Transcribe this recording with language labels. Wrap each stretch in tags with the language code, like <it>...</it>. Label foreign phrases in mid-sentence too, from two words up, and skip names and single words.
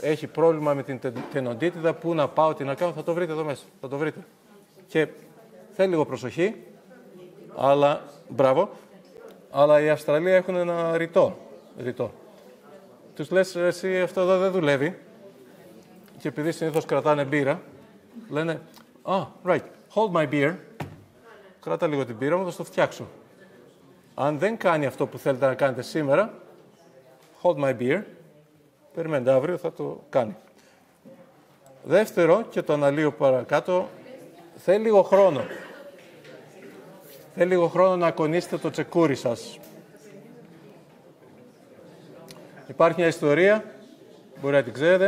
<el>Έχει πρόβλημα με την τενοντίτιδα. Πού να πάω, τι να κάνω, θα το βρείτε εδώ μέσα. Θα το βρείτε. Και θέλει λίγο προσοχή, αλλά μπράβο. Αλλά η Αυστραλία έχουν ένα ρητό. Τους λες, εσύ αυτό εδώ δεν δουλεύει. Και επειδή συνήθως κρατάνε μπύρα, λένε,</el> <en>right, hold my beer.</en> <el>Κράτα λίγο την μπύρα μου, θα στο φτιάξω. Αν δεν κάνει αυτό που θέλετε να κάνετε σήμερα,</el> <en>hold my beer,</en> <el>περιμένετε αύριο, θα το κάνει. Δεύτερο, και το αναλύω παρακάτω, θέλει λίγο χρόνο. Θέλει λίγο χρόνο να ακονίσετε το τσεκούρι σας. Υπάρχει μια ιστορία, μπορεί να την ξέρετε.</el>